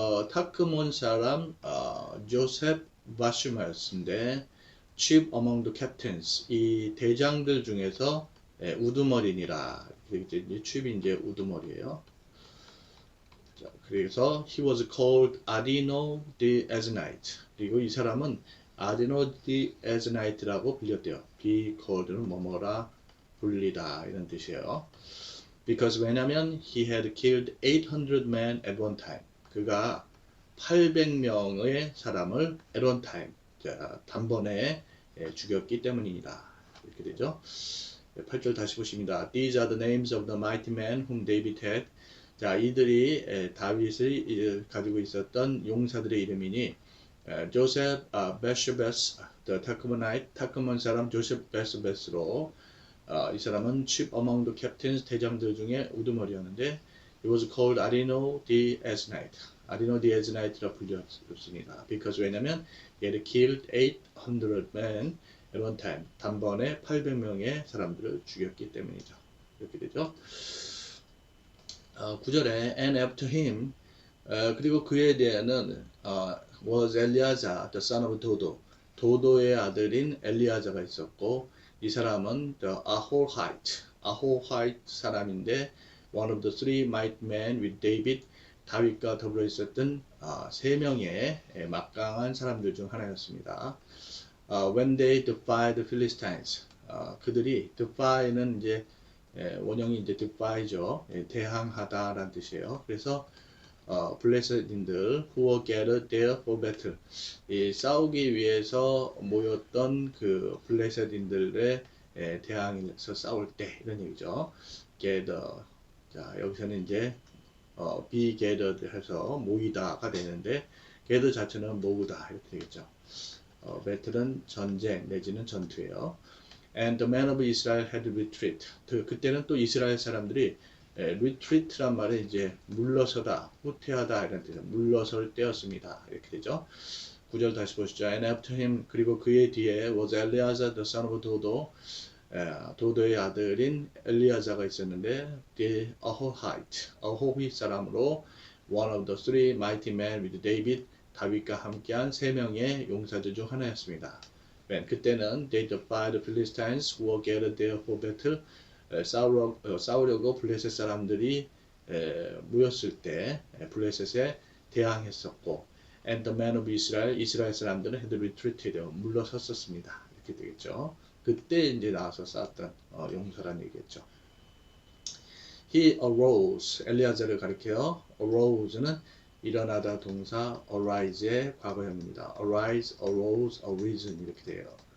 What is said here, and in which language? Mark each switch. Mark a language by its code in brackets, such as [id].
[ko] 타크몬 사람 조셉 바슈마스인데 [en] chief among the captains. [ko] 이 대장들 중에서 우두머리니라. 이제 chief이 이제 우두머리예요. 자, 그래서 [en] he was called Adino the Eznite. [ko] 그리고 이 사람은 Adino the Eznite라고 불렸대요. be called는 뭐뭐라 불리다 이런 뜻이에요. [en] Because [ko] 왜냐면 [en] he had killed 800 men at one time. [ko] 그가 800명의 사람을 [en] at one time, [ko] 자, 단번에 죽였기 때문이다. 이렇게 되죠. 8절 다시 보십니다. [en] These are the names of the mighty men whom David had. [ko] 자, 이들이 다윗이 가지고 있었던 용사들의 이름이니 조셉 베스베스, the 타크몬ite, 타크몬 사람 조셉 베스베스로 이 사람은 [en] chief among the captains, [ko] 대장들 중에 우두머리였는데 [en] he was called Adino the Eznite. [ko] 아디노 the Eznite라 불렸습니다. because 왜냐면 he had killed 800 men at one time. 단번에 800명의 사람들을 죽였기 때문이죠. 이렇게 되죠. 9절에 [en] and after him [ko] 그리고 그에 대해는 [en] was Eleazar the son of Dodo. [ko] 도도의 아들인 엘리아자가 있었고 이 사람은 the Ahohite 사람인데 [en] one of the three mighty men with David. [ko] 다윗과 더불어 있었던 세 명의 막강한 사람들 중 하나였습니다. [en] When they defied the Philistines, [ko] 그들이 defy는 이제 원형이 이제 defy죠. 대항하다라는 뜻이에요. 그래서 블레셋인들 [en] who were gathered there for battle, [ko] 이 싸우기 위해서 모였던 그 블레셋인들의 대항에서 싸울 때 이런 얘기죠. [en] gather. [ko] 자, 여기서는 이제 be gathered 해서 모이다가 되는데 gather 자체는 모으다 이렇게 되겠죠. battle은 전쟁 내지는 전투예요. [en] And the men of Israel had retreat. [ko] 그때는 또 이스라엘 사람들이 retreat란 말은 이제 물러서다, 후퇴하다 이런 뜻이에요. 물러설 때였습니다. 이렇게 되죠. 9절 다시 보시죠. [en] And after him, [ko] 그리고 그의 뒤에 [en] was Eleazar the son of Dodo. [ko] 도도의 아들인 엘리아자가 있었는데 the 아호히 사람으로 [en] one of the three mighty men with David. [ko] 다윗과 함께한 세 명의 용사들 중 하나였습니다. 그때는 [en] they defied the Philistines who were gathered there for battle. [ko] 싸우려고 블레셋 사람들이 모였을 때 블레셋에 대항했었고 [en] and the men of Israel, [ko] 이스라엘 사람들은 [en] had retreated, [ko] 물러섰었습니다. 이렇게 되겠죠. 그때 이제 나와서 싸웠던 용사란 얘기겠죠. [en] He arose, [ko] 엘리아자를 가리켜요. arose는 일어나다 동사 arise의 과거형입니다. arise, arose, arisen 이렇게 돼요.